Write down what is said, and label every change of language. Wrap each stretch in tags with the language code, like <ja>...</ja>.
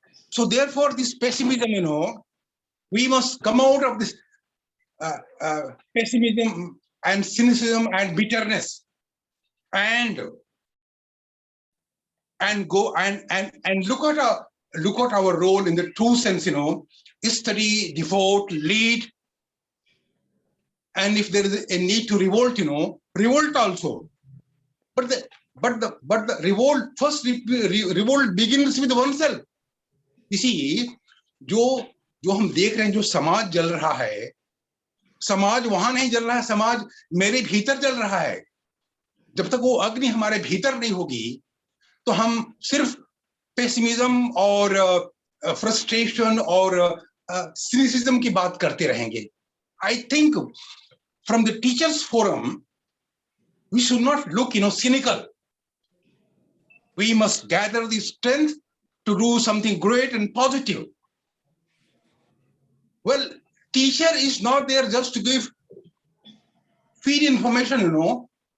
<en>So therefore, this pessimism, you know, we must come out of this pessimism and cynicism and bitterness, and go and look at our role in the true sense, you know, study, devote, lead, and if there is a need to revolt, you know, revolt also. But the revolt, first revolt begins with oneself. You see,</en> <hi>जो हम देख रहे हैं, जो समाज जल रहा है, समाज वहां नहीं जल रहा है, समाज मेरे भीतर जल रहा है. जब तक वो अग्नि हमारे भीतर नहीं होगी, तो हम सिर्फ पेसिमिज्म और फ्रस्ट्रेशन और सिनिसिज्म की बात करते रहेंगे.</hi> <en>I think from the teachers forum, we should not look, you know, cynical. We must gather the strength to do something great and positive. Well, teacher is not there just to feed information, you know.</en>